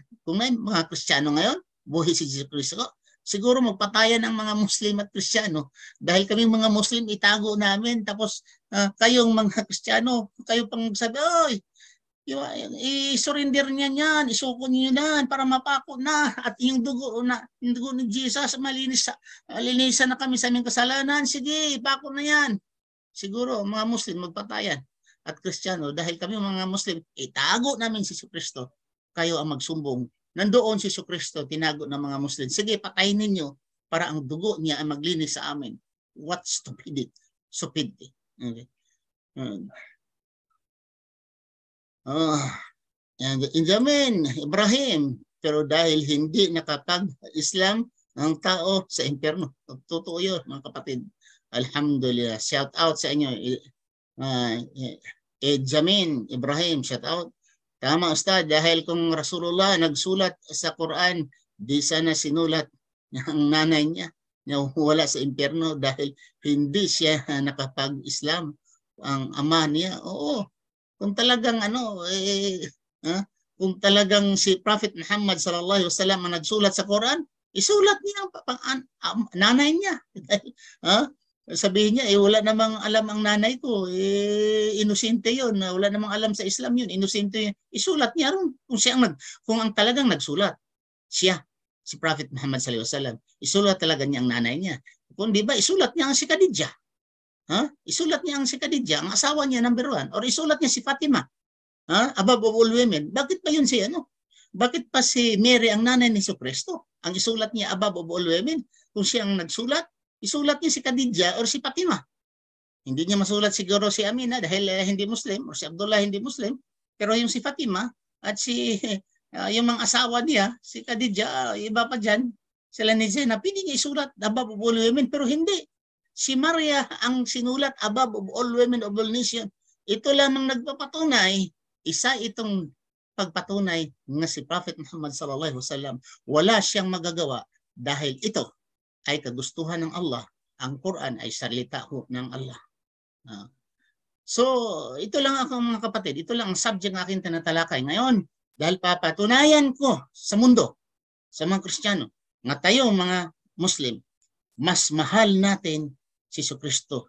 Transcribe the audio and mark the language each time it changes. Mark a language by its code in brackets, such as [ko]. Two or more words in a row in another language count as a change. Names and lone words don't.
[tl] Kung may mga Kristiyano ngayon, buhay si Jesus Christ, siguro magpatayan ang mga Muslim at Kristiyano dahil kaming mga Muslim itago namin tapos kayong mga Kristiyano kayo pang sabi, oy, i-surrender niya yan, isuko niyo yan para mapako na at yung dugo ni Jesus malinisan na kami sa aming kasalanan. Sige, ipako na yan. Siguro mga Muslim magpatayan at Kristiyano dahil kami mga Muslim itago namin si Jesucristo, kayo ang magsumbong. Nandoon si Jesucristo, tinago ng mga Muslim. Sige, patayin ninyo para ang dugo niya ay maglinis sa amin. [en] What stupidity. Stupidity. Okay. [tl] Benjamin, Ibrahim, pero dahil hindi nakapag-Islam ang tao sa impyerno. Totoo yun, mga kapatid. Alhamdulillah. [en] Shout out [tl] sa inyo. Benjamin, Ibrahim, [en] shout out. [tl] Tama, Ustad, dahil kung Rasulullah nagsulat sa Quran, di sana sinulat ang nanay niya na wala sa impyerno dahil hindi siya nakapag-Islam. Ang ama niya, oo. Kung talagang kung talagang si Prophet Muhammad [ar] صلى الله عليه وسلم [tl] ang nagsulat sa Quran, isulat niya ang nanay niya. Sabihin niya, wala namang alam ang nanay ko. Inosente yun. Wala namang alam sa Islam yun. Inosente yun. Isulat niya ron. Kung ang talagang nagsulat, siya, si Prophet Muhammad [ar] صلى الله عليه وسلم, [tl] isulat talaga niya ang nanay niya. Kung di ba, isulat niya ang si Khadijah. Isulat niya ang si Khadijah, ang asawa niya number 1. Or isulat niya si Fatima, [en] above all women. [tl] Bakit pa yun si ano? Bakit pa si Mary ang nanay ni Jesucristo? Ang isulat niya [en] above all women. [tl] Kung siya ang nagsulat, isulat niya si Khadijah or si Fatima. Hindi niya masulat siguro si Amina dahil hindi Muslim or si Abdullah hindi Muslim. Pero yung si Fatima at si yung mga asawa niya, si Khadijah, iba pa dyan, sila ni Zainab, pwede niya isulat [en] above all women. [tl] Pero hindi. Si Maria ang sinulat [en] above all women of all nation. [tl] Ito lamang nagpapatunay, isa itong pagpatunay nga si Prophet Muhammad [ar] صلى الله عليه وسلم [tl] wala siyang magagawa dahil ito ay kagustuhan ng Allah. Ang Quran ay salita ng Allah. So, ito lang ako mga kapatid. Ito lang ang subject ng aking tinatalakay ngayon. Dahil papatunayan ko sa mundo, sa mga Kristiyano, nga tayo mga Muslim, mas mahal natin si Jesucristo.